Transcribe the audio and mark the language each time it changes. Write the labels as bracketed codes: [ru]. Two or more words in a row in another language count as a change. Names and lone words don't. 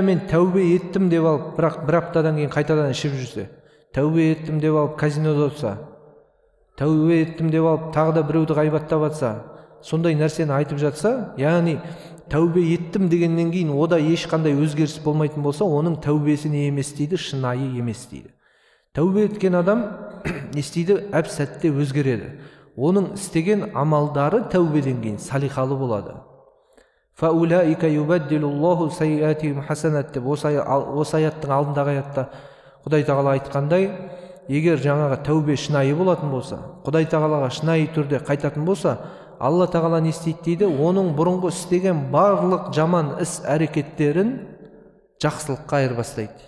[kk] Мен тәубе еттім деп алып, бірақ бір аптадан кейін қайтадан ішіп жүрсе, тәубе еттім деп алып казинода отырса, тәубе еттім деп алып тағы да біреуді ғайбаттап жатса, сондай нәрсені айтып жатса, яғни тәубе еттім дегеннен кейін ода ешқандай өзгеріс болмайтын болса, оның тәубесі не емес дейді? Шынайы емес дейді. Тәубе еткен адам не істейді? Әп сәтте өзгереді. Оның істеген амалдары тәубеден кейін салихалы болады. [ar] فَأُولَٰئِكَ يُبَدِّلُ اللَّهُ سَيِّئَاتِهِمْ حَسَنَاتٍ [kk] деп осы аяттың алдындағы аятта Құдай Тағала айтқандай, егер жаңағы тәубе шынайы болатын болса, Құдай Тағалаға шынайы түрде қайтатын болса, Алла Тағала не істейді дейді? Оның бұрынғы істеген барлық жаман іс әрекеттерін жақсылыққа айырбастайды дейді.